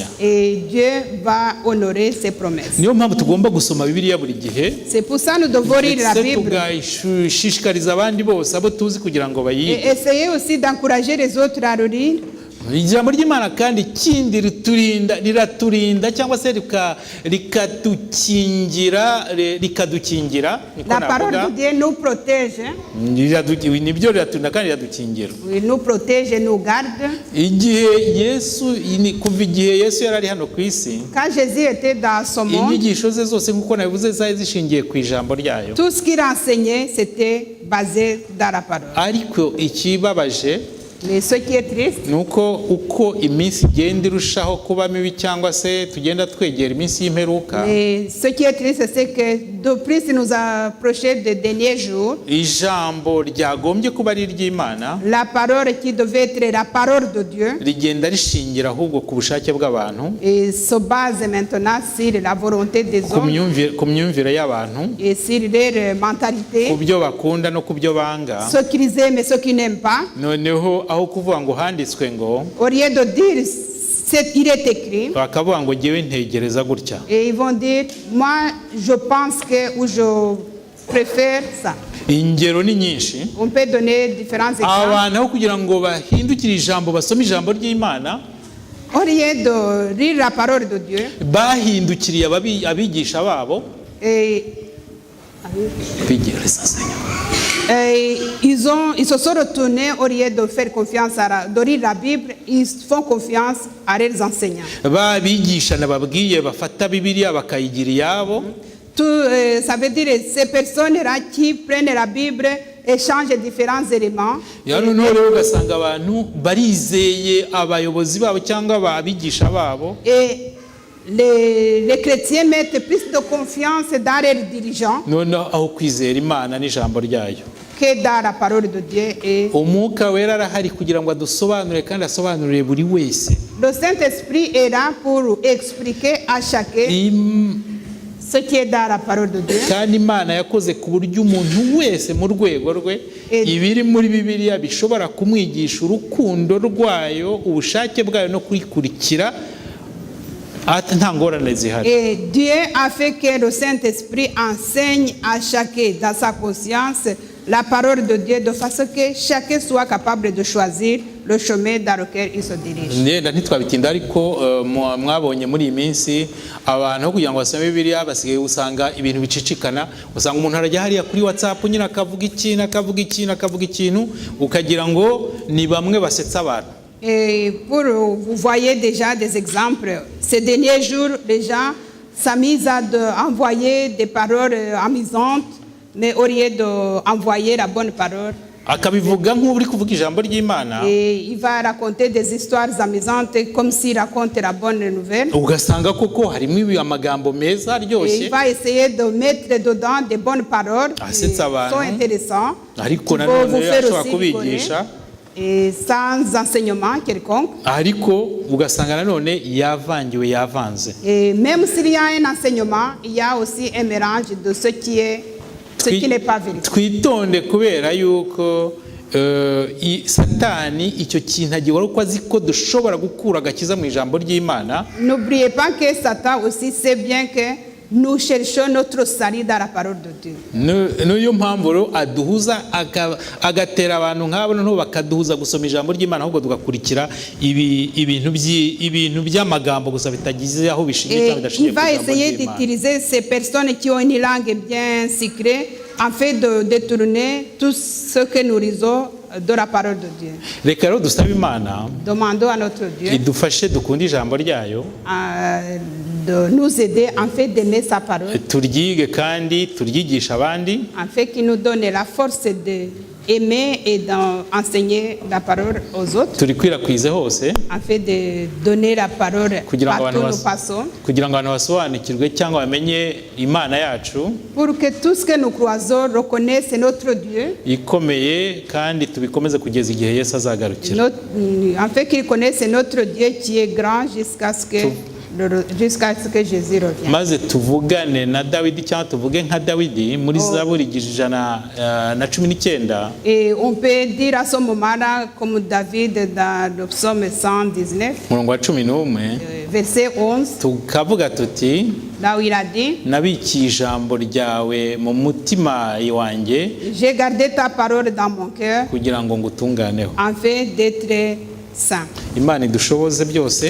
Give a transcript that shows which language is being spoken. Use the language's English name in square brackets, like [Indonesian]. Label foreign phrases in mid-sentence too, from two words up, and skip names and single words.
[French] Et Dieu va honorer ses promesses. [Kinyarwanda] Niyo mpamvu tugomba gusoma Bibiliya buri gihe, [French] C'est pour ça que nous devons lire la [Kinyarwanda] ndetse [French] Bible [Kinyarwanda] tugashishikariza abandi bose abo tuzi kugira ngo bayige. [French] et essayer aussi d'encourager les autres à le lire. [Kinyarwanda] Ijambo ry'Imana kandi ikindi riraturinda cyangwa se rikadukingira, niko [French] La parole [Kinyarwanda] navuga. [French] de Dieu nous protège, [Kinyarwanda] Nibyo riraturindira kandi riradukingira. [French] il nous protège et nous garde. [Kinyarwanda] Kuva igihe Yesu yari ari hano ku isi, [French] Quand Jésus était dans ce monde, [Kinyarwanda] inyigisho ze zose nk'uko nabivuze zari zishingiye ku ijambo ryayo. [French] tout ce qu'il enseignait, c'était basé dans la parole. [Kinyarwanda] Ariko ikibabaje [French] Mais ce qui est triste, [Kinyarwanda] ni uko iminsi igenda irushaho kuba mibi cyangwa se tugenda twegera iminsi y'imperuka, [French] mais ce qui est triste, c'est que de plus nous approchons des derniers jours, [Kinyarwanda] ijambo ryagombye kuba ari iry'Imana [French] la parole qui devait être la parole de Dieu [Kinyarwanda] rigenda rishingira ahubwo ku bushake bw'abantu, [French] et se base maintenant sur la volonté des hommes [Kinyarwanda] ku myumvire y'abantu, [French] et sur leur mentalité, [Kinyarwanda] ku byo bakunda no ku byo banga. [French] ce qu'ils aiment et ce qu'ils n'aiment pas. [Kinyarwanda] Noneho aho kuvuga ngo handitswe ngo, [French] Au lieu de dire il est écrit, [Kinyarwanda] bakavuga ngo ngewe ntegereza gutya. [French] et ils vont dire moi je pense que ou je préfère ça. [Kinyarwanda] Ingero ni nyinshi. [French] On peut donner différents exemples. [Kinyarwanda] Abantu aho kugira ngo bahindukire ijambo, basome ijambo ry'Imana, [French] Au lieu de lire la parole de Dieu, [Kinyarwanda] bahindukiriye abigisha babo, [French] et ils se sont retournés au lieu de faire confiance de lire la Bible, ils font confiance à leurs enseignants. [Kinyarwanda] babigisha nababwiye bafata Bibiliya bakayigira iyabo. [French] Ça veut dire ces personnes-là qui prennent la Bible et changent différents éléments. [Kinyarwanda] Noneho rero ugasanga abantu barizeye abayobozi babo cyangwa abigisha babo, [French] Et les chrétiens mettent plus de confiance dans leurs dirigeants [Kinyarwanda] noneho aho kwizera Imana n'ijambo ryayo. [French] que dans la parole de Dieu. Et [Kinyarwanda] umwuka wera arahari kugira ngo adusobanurire kandi asobanurire buri wese. [French] le Saint-Esprit est là pour expliquer à chacun ce qui est dans la parole de Dieu. [Kinyarwanda] Kandi Imana yakoze ku buryo umuntu wese mu rwego rwe ibiri muri Bibiliya bishobora kumwigisha urukundo rwayo, ubushake bwayo no kurikurikira nta ngorane zihari. [French] Et Dieu a fait que le Saint-Esprit enseigne à chacun dans sa conscience la parole de Dieu de façon que chacun soit capable de choisir le chemin dans lequel il se dirige. [Kinyarwanda] Nenda ntitwabitinda ariko mwabonye muri iyi minsi abantu kugira ngo basome Bibiliya basigaye usanga ibintu bicicikana, usanga umuntu arajya hariya kuri WhatsApp nyine akavuga ikintu ukagira ngo ni bamwe basetsa abantu. [French] Et vous voyez déjà des exemples. Ces derniers jours, les gens s'amusent à envoyer des paroles amusantes, mais au lieu d'envoyer la bonne parole. [Kinyarwanda] Akabivuga nk'uri kuvuga ijambo ry'Imana. [French] Et il va raconter des histoires amusantes comme s'il raconte la bonne nouvelle. [Kinyarwanda] Ugasanga koko harimo amagambo meza aryoshye. [French] Et il va essayer de mettre dedans des bonnes paroles qui sont intéressantes. [Kinyarwanda] Ariko nanone ashobora kubigisha. [French] Et sans enseignement quelconque. [Kinyarwanda] Ariko ugasanga nanone yavanze. [French] Et même s'il y a un enseignement, il y a aussi un mélange de ce qui n'est pas véritable. [Kinyarwanda] Twitonde kubera yuko Satani icyo kintu agiye uko azi ko dushobora gukura agakiza mu ijambo ry'Imana. [French] N'oubliez pas que Satan aussi sait bien que nous cherchons notre salut dans la parole de Dieu. [Kinyarwanda] Niyo mpamvu rero aduhuza agatera abantu nk'abo no bakaduhuza gusoma ijambo ry'Imana ahubwo tugakurikira ibintu by'amagambo gusa bitagize aho bishingiye cyangwa bidashingiye. [French] Il va essayer d'utiliser ces personnes qui ont une langue bien secrète afin de détourner tout ce que nous lisons de la parole de Dieu. [Kinyarwanda] Reka rero dusabe Imana. [French] Demandons à notre Dieu [Kinyarwanda] idufashe dukunde ijambo ryayo. [French] De nous aider en fait d'aimer sa parole. [Kinyarwanda] Turyige kandi turyigisha abandi. [French] En fait qu'il nous donne la force d'aimer et d'enseigner la parole aux autres. [Kinyarwanda] Turikwirakwize hose. [French] En fait de donner la parole partout où nous passons. [Kinyarwanda] Kugira ngo abantu basobanukirwe cyangwa bamenye Imana yacu. [French] Pour que tout ce que nous croisons reconnaissent notre Dieu. [Kinyarwanda] Ikomeye kandi tubikomeze kugeza igihe Yesu azagarukira. [French] En fait qu'ils connaissent notre Dieu qui est grand jusqu'à ce que Jésus revienne. [Kinyarwanda] Maze tuvugane na Dawidi cyangwa tuvuge nka Dawidi muri Zaburi 119. [French] Et on peut dire à ce moment-là comme David dans le psaume 119. [Kinyarwanda] Murongo wa 11. [French] Verset 11. [Kinyarwanda] Tukavuga tuti [French] là où il a dit, [Kinyarwanda] nabikiye ijambo ryawe mu mutima wanjye. [French] J'ai gardé ta parole dans mon cœur. [Kinyarwanda] Kugira ngo ngutunganeho. [French] Afin d'être saint. [Kinyarwanda] Imana idushoboze byose.